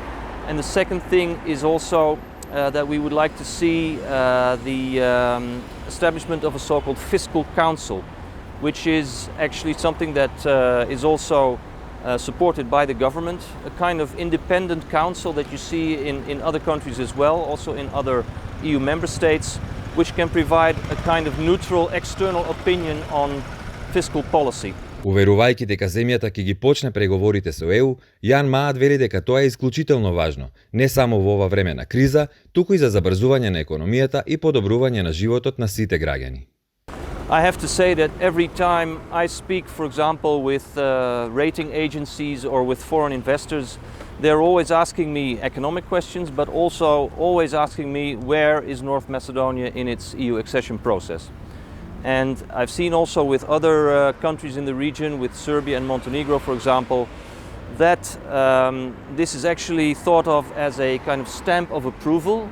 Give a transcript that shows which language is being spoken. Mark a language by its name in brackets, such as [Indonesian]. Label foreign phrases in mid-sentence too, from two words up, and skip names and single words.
[English] And the second thing is also that we would like to see the establishment of a so-called fiscal council, which is actually something that is also supported by the government, a kind of independent council that you see in other countries as well, also in other EU member states, which can provide a kind of neutral external opinion on fiscal policy. [Macedonian] Уверувајќи дека земјата ќе ги почне преговорите со ЕУ, Јан Маат вели дека тоа е исклучително важно, не само во ова време на криза, туку и за забрзување на економијата и подобрување на животот на сите граѓани. [English] I have to say that every time I speak, for example, with rating agencies or with foreign investors, they're always asking me economic questions, but also always asking me where is North Macedonia in its EU accession process. And I've seen also with other countries in the region, with Serbia and Montenegro, for example, that this is actually thought of as a kind of stamp of approval.